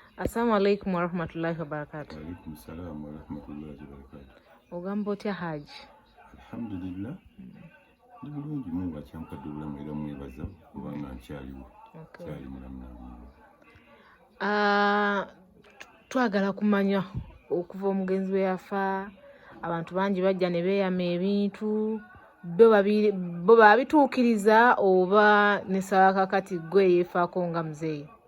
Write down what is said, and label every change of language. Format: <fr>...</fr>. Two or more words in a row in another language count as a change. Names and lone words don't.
<ar>السلام عليكم ورحمة الله وبركاته. وعليكم السلام ورحمة الله وبركاته.</ar> <lg>Ogamba otya Haji? Alhamdulillah. Ndi bulungi Mungu akyankadde obulamu era mwebaza kubanga nkyaliwo. Kyali mulamu. Twagala kumanya okuva omugenzi we yafa abantu bangi bajja ne beeyama ebintu bo babituukiriza oba ne Sawaka kati gwe yeefaako nga muzeeyi?</lg>